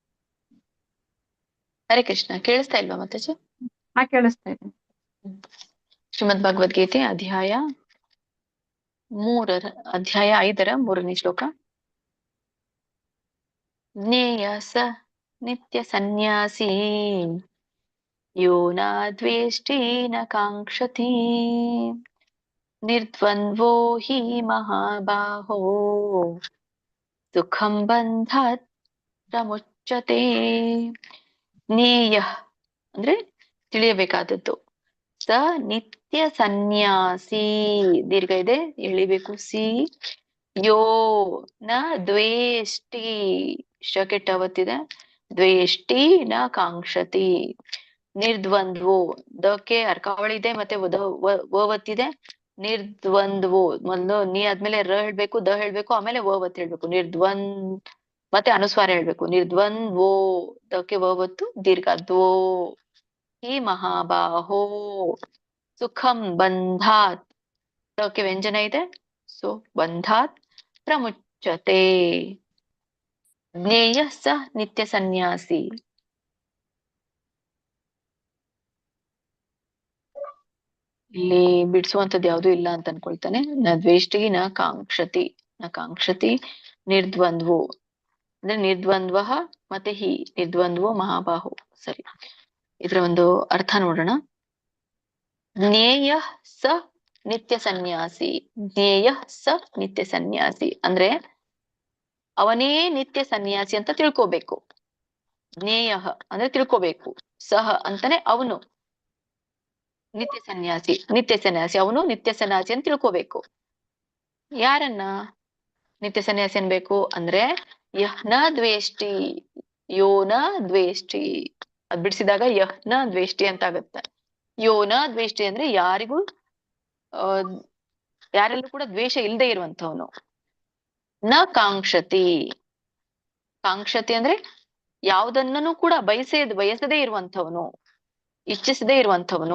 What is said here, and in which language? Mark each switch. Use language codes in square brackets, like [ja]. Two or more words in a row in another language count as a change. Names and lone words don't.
[kn] ಹರೇ ಕೃಷ್ಣ. ಕೇಳಿಸ್ತಾ ಇಲ್ವಾ ಮಾತಾಜಿ? ಹಾ, ಕೇಳಿಸ್ತಾ ಇದೆ. ಶ್ರೀಮದ್ ಭಗವದ್ಗೀತೆ ಅಧ್ಯಾಯ 5 3ನೇ ಶ್ಲೋಕ. [sa] ಜ್ಞೇಯ ಸ ನಿತ್ಯ ಸನ್ಯಾಸಿ ಯೋ ನ ದ್ವೇಷ್ಟಿ ನ ಕಾಂಕ್ಷತಿ ನಿರ್ದ್ವಂದ್ವೋ ಹಿ ಮಹಾಬಾಹೋ ಸುಖಂ ಬಂಧಾತ್ ಪ್ರಮುಚ್ಯತೆ. [kn] ಜ್ಞೇಯ ಅಂದ್ರೆ ತಿಳಿಯಬೇಕಾದದ್ದು. [sa] ಸ ನಿತ್ಯ ಸನ್ಯಾಸಿ, [kn] ದೀರ್ಘ ಇದೆ, ಎಳಿಬೇಕು. [sa] ಸಿ ಯೋ ನ ದ್ವೇಷ್ಟಿ, [kn] ಶ ಕೆಟ್ಟ ಒತ್ತಿದೆ, [sa] ದ್ವೇಷ್ಟಿ ನ ಕಾಂಕ್ಷತಿ. [kn] ನಿರ್ದ್ವಂದ್ವೋ, ದಕ್ಕೆ ಅರ್ಕಾವಳಿ ಇದೆ ಮತ್ತೆ ಒತ್ತಿದೆ. ನಿರ್ದ್ವಂದ್ವೋ, ಮೊದಲು ನೀ ಆದ್ಮೇಲೆ ರ ಹೇಳ್ಬೇಕು, ದ ಹೇಳ್ಬೇಕು, ಆಮೇಲೆ ಒತ್ತು ಹೇಳ್ಬೇಕು. ಮತ್ತೆ ಅನುಸ್ವಾರ ಹೇಳ್ಬೇಕು. ನಿರ್ದ್ವಂದ್ವೋ, ದಕ್ಕೆ ಒತ್ತು, ದೀರ್ಘ [sa] ದ್ವೋ ಹಿ ಮಹಾಬಾಹೋ ಸುಖಂ ಬಂಧಾತ್, [kn] ದಕ್ಕೆ ವ್ಯಂಜನ ಇದೆ, ಸೊ [sa] ಬಂಧಾತ್ ಪ್ರಮುಚ್ಯತೆ. ಜ್ಞೇಯ ಸ ನಿತ್ಯ ಸನ್ಯಾಸಿ. [kn] ಇಲ್ಲಿ ಬಿಡಿಸುವಂತದ್ದು ಯಾವ್ದು ಇಲ್ಲ ಅಂತ ಅನ್ಕೊಳ್ತಾನೆ. [sa] ನ ದ್ವೇಷ್ಟಿ ನ ಕಾಂಕ್ಷತಿ, ನ ಕಾಂಕ್ಷತಿ. [kn] ನಿರ್ದ್ವಂದ್ವೋ ಅಂದ್ರೆ ನಿರ್ದ್ವಂದ್ವ ಮತ್ತೆ ಹಿ, [sa] ನಿರ್ದ್ವಂದ್ವೋ ಮಹಾಬಾಹು. [kn] ಸರಿ, ಇದ್ರ ಒಂದು ಅರ್ಥ ನೋಡೋಣ. [sa] ಜ್ಞೇಯ ಸ ನಿತ್ಯ ಸನ್ಯಾಸಿ. ಜ್ಞೇಯ ಸ ನಿತ್ಯ ಸನ್ಯಾಸಿ [kn] ಅಂದ್ರೆ ಅವನೇ ನಿತ್ಯ ಸನ್ಯಾಸಿ ಅಂತ ತಿಳ್ಕೋಬೇಕು. ಜ್ಞೇಯ ಅಂದ್ರೆ ತಿಳ್ಕೋಬೇಕು. ಸಹ ಅಂತಾನೆ ಅವನು ನಿತ್ಯ ಸನ್ಯಾಸಿ. ನಿತ್ಯ ಸನ್ಯಾಸಿ ಅವನು ನಿತ್ಯ ಸನ್ಯಾಸಿ ಅಂತ ತಿಳ್ಕೋಬೇಕು. ಯಾರನ್ನ ನಿತ್ಯ ಸನ್ಯಾಸಿ ಅನ್ಬೇಕು ಅಂದ್ರೆ [sa] ಯಹ್ ನ ದ್ವೇಷ್ಟಿ, ಯೋ ನ ದ್ವೇಷ್ಟಿ. [kn] ಅದ್ ಬಿಡಿಸಿದಾಗ [sa] ಯಹ್ ನ ದ್ವೇಷ್ಟಿ [kn] ಅಂತ ಆಗುತ್ತೆ. [sa] ಯೋ ನ ದ್ವೇಷ್ಟಿ [kn] ಅಂದ್ರೆ ಯಾರಿಗೂ ಯಾರಲ್ಲೂ ಕೂಡ ದ್ವೇಷ ಇಲ್ಲದೆ ಇರುವಂತವನು. [sa] ನ ಕಾಂಕ್ಷತಿ, [kn] ಕಾಂಕ್ಷತಿ ಅಂದ್ರೆ ಯಾವುದನ್ನೂ ಕೂಡ ಬಯಸದೇ ಇರುವಂತವನು, ಇಚ್ಛಿಸದೇ ಇರುವಂತವನು.